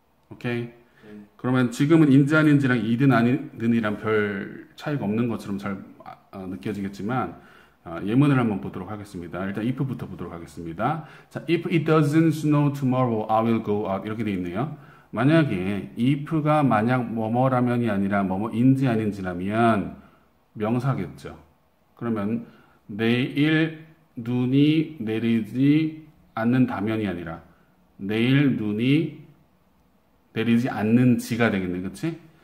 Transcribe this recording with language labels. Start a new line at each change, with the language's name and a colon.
Korean: 오케이? 그러면 지금은 인지 아닌지랑 이든 아니든이랑 별 차이가 없는 것처럼 잘 느껴지겠지만 예문을 한번 보도록 하겠습니다. 일단 if부터 보도록 하겠습니다.
English: 자, if it doesn't snow tomorrow, I will go out.
Korean: 이렇게 돼 있네요. 만약에 if가 만약 뭐뭐라면이 아니라 뭐뭐인지 아닌지라면 명사겠죠. 그러면 내일 눈이 내리지 않는다면이 아니라 내일 눈이 내리지 않는지가 되겠네. 그치?